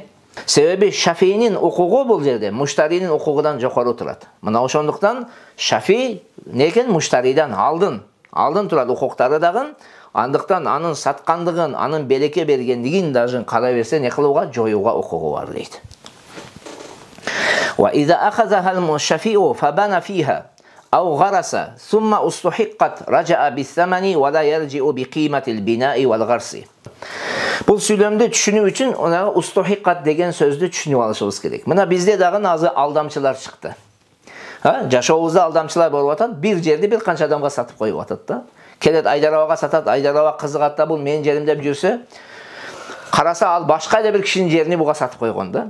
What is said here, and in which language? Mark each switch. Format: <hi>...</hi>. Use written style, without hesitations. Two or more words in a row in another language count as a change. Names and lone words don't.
<ky>Себеби Шафиинин укугу бул жерде муштаринин укугудан жокору турат. Мына ошондуктан Шафи некен муштаридан алдын турат укуктары дагы. Андыктан анын саткандыгын, анын белекке бергендигин даже кара берсе не кылууга, жоюуга укугу бар дейт.</ky> <ar>وإذا أخذها الشفيع فبنى فيها أو غرس ثم استحقت رجع بالثمن ولا يرجع بقيمة البناء والغرس.</ar> <ky>Бул сүйлөмдү түшүнүү үчүн онага уstuhiqqat деген сөздү түшүнүп алышыбыз керек. Мына бизде дагы азыр алдамчылар чыкты. Жашообузда алдамчылар болуп атат, бир жерди бир канча адамга сатып коюп атат да. Келет Айдарабага сатат, Айдараба кызыгат да, бул менин жерим деп жүрсө, караса ал башка эле бир кишинин жерини буга сатып койгон да.</ky>